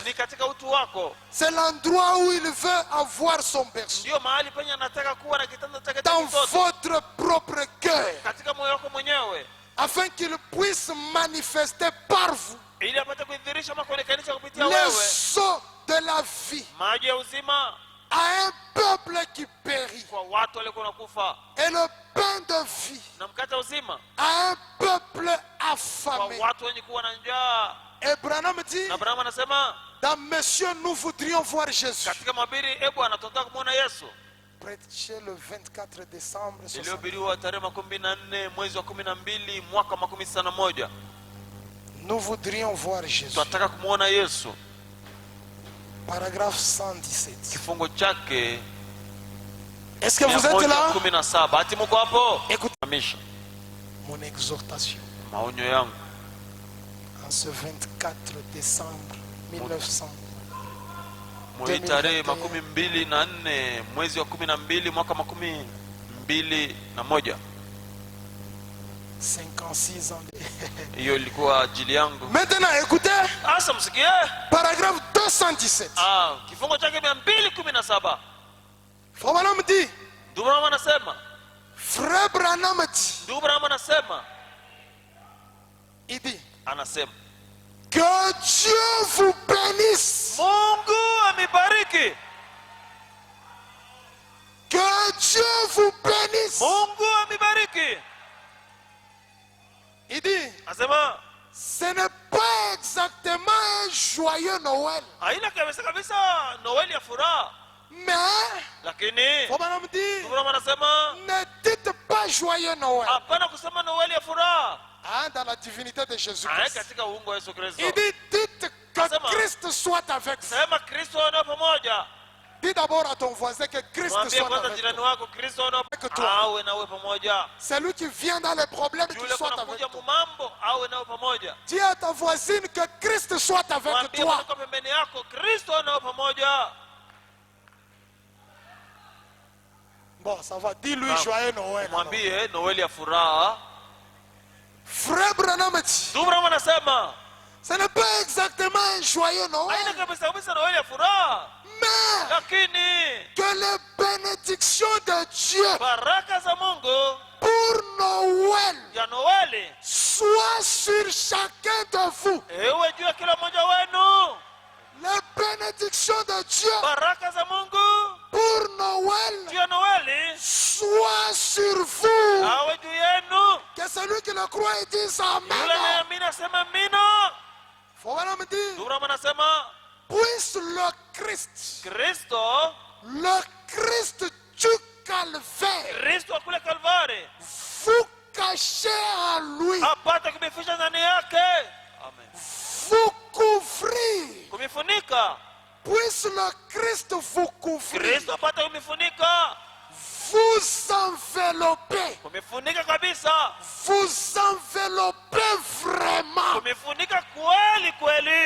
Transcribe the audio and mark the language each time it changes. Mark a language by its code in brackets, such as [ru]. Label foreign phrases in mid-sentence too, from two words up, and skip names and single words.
[sw] ni katika utu wako. [fr] C'est l'endroit où il veut avoir son berceau. [sw] Ndio mahali penye anataka kuwa na kitanda chake cha [fr] Dans [sw] kitoto, [fr] votre propre cœur. [sw] katika moyo wako mwenyewe, [fr] Afin qu'il puisse manifester par vous [sw] ili apate kuidhirisha ama kuonekanisha kupitia [fr] les [sw] wewe [fr] eaux de la vie [sw] maji ya uzima [fr] à un peuple qui périt. [sw] kwa watu waliokuwa nakufa, [fr] Et le pain de vie [sw] na mkate wa uzima [fr] à un peuple [sw] kwa [fr] affamé. [sw] watu wenye kuwa na njaa. [fr] Et Branham dit, [sw] Na Abrahamu anasema [fr] dans Monsieur, nous voudrions voir Jésus. [sw] katika mahubiri, Bwana tunataka kumwona Yesu, [fr] Prêché le 24 décembre 60. [sw] iliyohubiriwa tarehe 14 mwezi wa 12 mwaka 1961. [fr] Nous voudrions voir Jésus. [sw] Tunataka kumwona Yesu. [fr] Paragraphe 117. [sw] Kifungo chake [fr] Est-ce que vous êtes là? 117. [sw] Ati mko hapo? [fr] Écoutez [sw] Hamisha [fr] mon exhortation. [sw] maonyo yangu [fr] En ce 24 décembre 1900. [sw] mwezi tarehe 24 mwezi wa 12 mwaka 2021. [fr] 56 ans. [sw] Hiyo ilikuwa ajili yangu. [fr] Maintenant, écoutez. [sw] Asa msikie. [fr] Paragraphe 217. [sw] Kifungo chake 217. [fr] Frère Branham dit. [sw] Ndugu Branham anasema. [fr] Frère Branham dit. [sw] Ndugu Branham anasema. [fr] Il dit. [sw] Anasema. [fr] Que Dieu vous bénisse. [sw] Mungu amibariki. [fr] Que Dieu vous bénisse. [sw] Mungu amibariki. [fr] Il dit. [sw] Anasema. [fr] Ce n'est pas exactement un joyeux Noël. [sw] Haina kabisa Noeli ya furaha. [fr] Mais. [sw] Lakini. [fr] Frère Branham dit. [sw] Ndugu Branham anasema. [fr] Ne dites pas joyeux Noël. [sw] Hapana kusema Noeli ya furaha. [fr] Dans la divinité de Jésus-Christ. [sw] Katika uungu wa Yesu Kristo. [fr] Il dit dites que Christ soit avec vous. [sw] Sema Kristo ana pamoja. [fr] Dis d'abord à ton voisin que Christ [sw] Mwambie [fr] soit [sw] kwanza [fr] avec [sw] jirani [fr] toi. [sw] wako Kristo [fr] Avec toi. [sw] awe nawe pamoja. [fr] Celui qui vient dans les problèmes, qu'il [sw] Yule [fr] soit avec [sw] kunakuja [fr] toi. [sw] mumambo awe nawe pamoja. [fr] Dis à ta voisine que Christ soit avec [sw] Mwambie [fr] toi. [sw] kwa pembeni yako Kristo nawe pamoja. [fr] Bon, ça va. Dis-lui joyeux Noël. alors. [sw] Mwambie Noeli ya furaha. [fr] Frère Branham dit, [sw] Dubra anasema [fr] ce n'est pas exactement un joyeux [sw] haina [fr] Noël, [sw] kabisa kabisa Noeli ya furaha, [fr] mais [sw] lakini [fr] que les bénédictions de Dieu [sw] baraka za Mungu [fr] pour Noël [sw] ya Noeli [fr] soient sur chacun de vous. [sw] ewe juu ya kila mmoja wenu. [fr] Les bénédictions de Dieu [sw] Baraka za Mungu [fr] pour [sw] juu [fr] Noël [sw] ya Noeli [fr] soient sur vous. [sw] awe juu yenu. [fr] Que celui qui le croit et dise [sw] Yule Amen. anayeamini asema amina. [fr] Faut vraiment me dire, [sw] Dubra anasema [fr] puisse le Christ, [sw] Kristo [fr] du calvaire, [sw] Kristo wa kule Kalvari [fr] vous cacher en lui, [sw] apate kumificha ndani yake. Amen. [fr] vous couvrir. [sw] Kumifunika. [fr] Puisse le Christ vous couvrir, [sw] Kristo apate kumifunika. [fr] vous envelopper, [sw] Kumifunika kabisa. [fr] vous envelopper vraiment, [sw] Kumifunika kweli kweli.